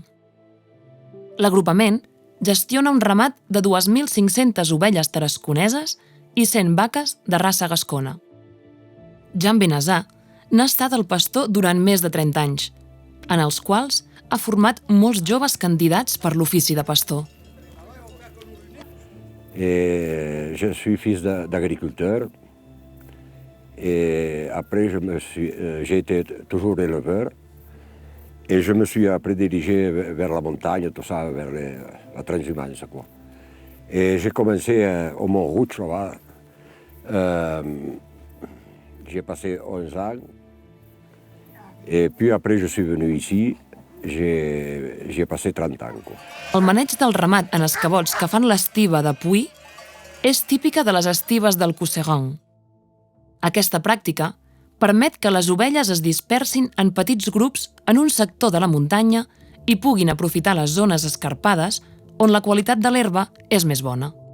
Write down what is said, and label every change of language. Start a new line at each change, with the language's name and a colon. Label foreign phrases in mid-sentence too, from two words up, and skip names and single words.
Catalan: L'agrupament gestiona un ramat de 2.500 ovelles tarasconeses i 100 vaques de raça gascona. Jean Benazà n'ha estat el pastor durant més de 30 anys, en els quals ha format molts joves candidats per l'ofici de pastor.
French: Je suis fils d'agriculteur et après j'ai été toujours éleveur et je me suis après dirigé vers la montagne, tout ça, vers la transhumance, quoi. Et j'ai commencé au Mont-Rouge, là-bas. J'ai passé 11 ans et puis après je suis venu ici, j'ai passé 30 ans, quoi.
Catalan: El maneig del ramat en escabots que fan l'estiva de Puy és típica de les estives del Cossegon. Aquesta pràctica permet que les ovelles es dispersin en petits grups en un sector de la muntanya i puguin aprofitar les zones escarpades on la qualitat de l'herba és més bona.